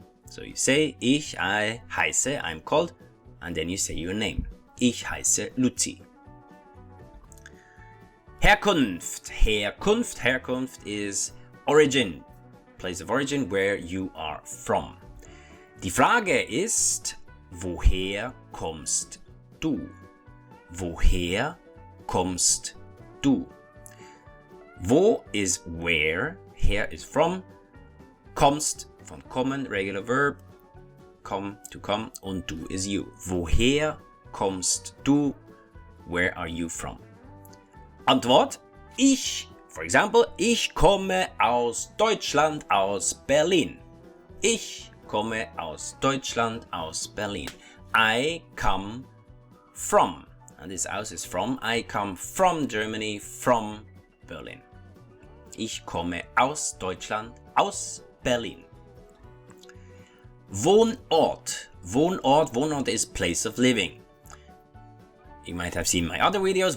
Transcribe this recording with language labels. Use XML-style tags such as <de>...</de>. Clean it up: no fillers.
<en>So you say, I heiße, I'm called, and then you say your name.</en> <de>Ich heiße Luzi.</de> <en>Herkunft. Herkunft. Herkunft is origin, place of origin, where you are from.</en> <de>Die Frage ist, woher kommst du? Woher kommst du?</de> <en>Wo is where, her is from,</en> <de>kommst von kommen,</de> <en>regular verb, come to come,</en> <de>und du</de> <en>is you.</en> <de>Woher kommst du?</de> <en>Where are you from?</en> <de>Antwort,</de> <en>for example,</en> <de>ich komme aus Deutschland, aus Berlin. Ich komme aus Deutschland, aus Berlin.</de> <en>I come from, and this aus is from, I come from Germany, from Berlin.</en> <de>Ich komme aus Deutschland, aus Berlin. Wohnort.</de> <en>Wohnort is place of living. You might have seen my other videos.</en>